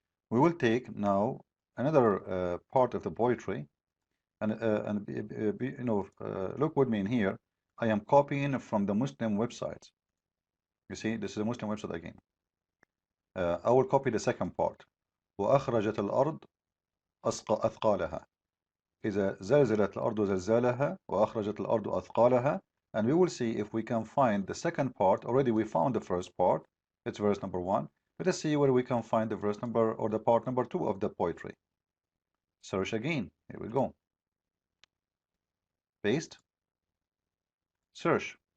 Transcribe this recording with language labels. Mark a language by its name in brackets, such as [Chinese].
[English] We will take now another part of the poetry, and you know, look with me in here. I am copying from the Muslim website. You see, this is a Muslim website again. I will copy the second part. [Arabic] وأخرجت الأرض أثقالها. إذا زلزلت الأرض زلزالها وأخرجت الأرض أثقالها. [English] And we will see if we can find the second part. Already we found the first part. It's verse number 1. Let us see where we can find the verse number or the part number 2 of the poetry. Search again. Here we go. Paste. Search.